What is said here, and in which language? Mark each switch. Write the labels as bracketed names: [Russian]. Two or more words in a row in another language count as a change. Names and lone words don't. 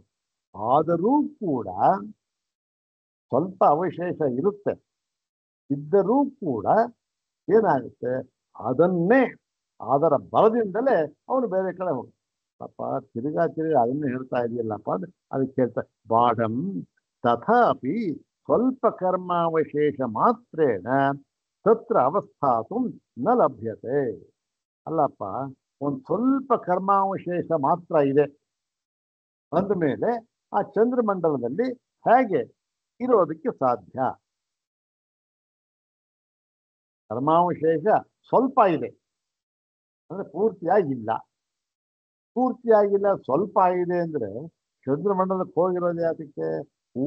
[Kannada] ಆದರೂ ಕೂಡ ಸ್ವಲ್ಪ ಅವಶೇಷ ಇರುತ್ತೆ, ಇದ್ದರೂ ಕೂಡ ಏನಾಗುತ್ತೆ, ಅದರ ಬಲದಿಂದಲೇ ಅವನು ಬೇರೆ ಕಡೆ ಹೋಗ. ಪಾಪ ತಿರುಗಾ ಅದನ್ನೇ ಹೇಳ್ತಾ ಇದೆಯಲ್ಲಪ್ಪ ಅಂದ್ರೆ ಅದಕ್ಕೆ ಹೇಳ್ತಾ [Sanskrit] ಬಾಢಂ ತಥಾಪಿ ಸ್ವಲ್ಪ ಕರ್ಮಾವಶೇಷ ಮಾತ್ರೇಣ ತತ್ರ ಅವಸ್ಥಾತು ನ ಲಭ್ಯತೆ. [Kannada] ಅಲ್ಲಪ್ಪ, ಒಂದು ಸ್ವಲ್ಪ ಕರ್ಮಾವಶೇಷ ಮಾತ್ರ ಇದೆ ಅಂದಮೇಲೆ ಆ ಚಂದ್ರಮಂಡಲದಲ್ಲಿ ಹೇಗೆ ಇರೋದಕ್ಕೆ ಸಾಧ್ಯ? ಕರ್ಮಾವಶೇಷ ಸ್ವಲ್ಪ ಇದೆ ಅಂದ್ರೆ ಪೂರ್ತಿಯಾಗಿಲ್ಲ, ಸ್ವಲ್ಪ ಇದೆ ಅಂದ್ರೆ ಚಂದ್ರಮಂಡಲಕ್ಕೆ ಹೋಗಿರೋದು ಯಾತಕ್ಕೆ?